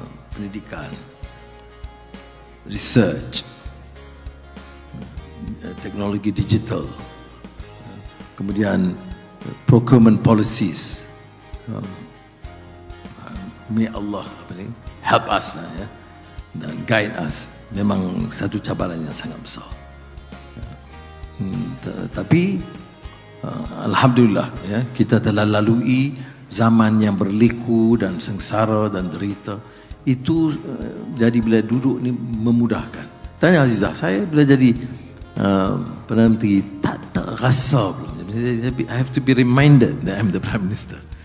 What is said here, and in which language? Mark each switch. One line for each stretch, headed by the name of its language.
Malay: Pendidikan, research, teknologi digital, kemudian
English: procurement policies. May Allah help us
Malay: lah, ya, dan
English: guide us.
Malay: Memang satu cabaran yang sangat besar. Tapi alhamdulillah, ya, kita telah lalui zaman yang berliku dan sengsara dan derita. Itu jadi bila duduk ni memudahkan. Tanya Azizah, saya bila jadi Perdana Menteri tak rasa belum.
English: I have to be reminded that I'm the Prime Minister.